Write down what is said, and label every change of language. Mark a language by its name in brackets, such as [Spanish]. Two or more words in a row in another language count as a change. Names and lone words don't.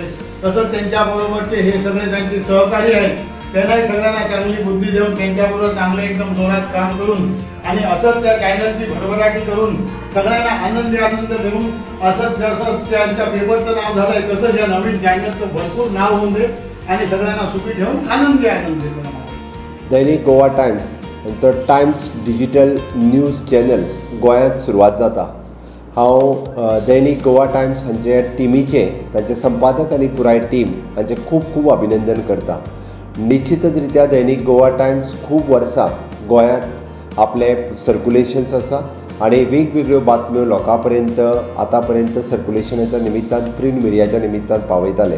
[Marathi] तसंच त्यांच्याबरोबरचे हे सगळे त्यांचे सहकारी आहेत, त्यांनाही सगळ्यांना चांगली बुद्धी देऊन त्यांच्याबरोबर चांगलं एकदम जोरात काम करून आणि असंच त्या चॅनलची भरभराटी करून सगळ्यांना आनंद देऊन असंच जसं त्यांच्या पेपरचं नाव झालं आहे तसं या नवीन चॅनलचं भरपूर नाव होऊन दे आणि सगळ्यांना सुखी ठेवून आनंद दे. [Konkani] दैनिक गोवा टायम्स तो टायम्स डिजिटल न्यूज चॅनल गोंयांत सुरवात जाता. हांव दैनिक गोवा टायम्स हांचे टिमीचे तांचे संपादक आनी पुराय टीम हांचे खूब खूब अभिनंदन करता. निश्चितच रित्या दैनिक गोवा टायम्स खूब वर्सां गोंयांत आपले सर्क्युलेशन्स आसा आनी वेगवेगळ्यो बातम्यो लोकां पर्यंत आतां पर्यंत सर्क्युलेशनाच्या निमित्तान प्रिंट मिडियाच्या निमित्तान पावयताले.